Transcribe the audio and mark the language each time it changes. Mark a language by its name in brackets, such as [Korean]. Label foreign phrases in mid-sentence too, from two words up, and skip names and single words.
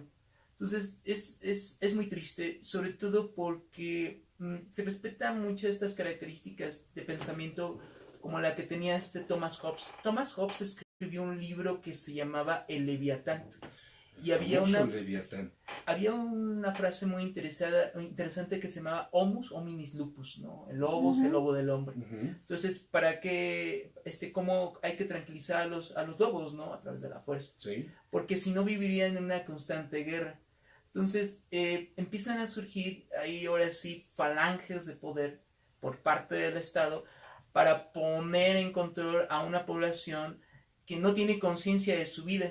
[Spanish] Entonces es muy triste, sobre todo porque se respetan mucho estas características de pensamiento como la que tenía Thomas Hobbes. Thomas Hobbes escribió un libro que se llamaba El Leviatán. Y había una frase muy interesante que se llamaba [Latin] Homus hominis lupus, [Spanish] ¿no? El lobo es el lobo del hombre. Entonces, ¿para qué, cómo hay que tranquilizar a los lobos, ¿no? A través de la fuerza. Sí. Porque si no vivirían en una constante guerra. Entonces, empiezan a surgir ahí ahora sí falanges de poder por parte del Estado para poner en control a una población que no tiene conciencia de su vida.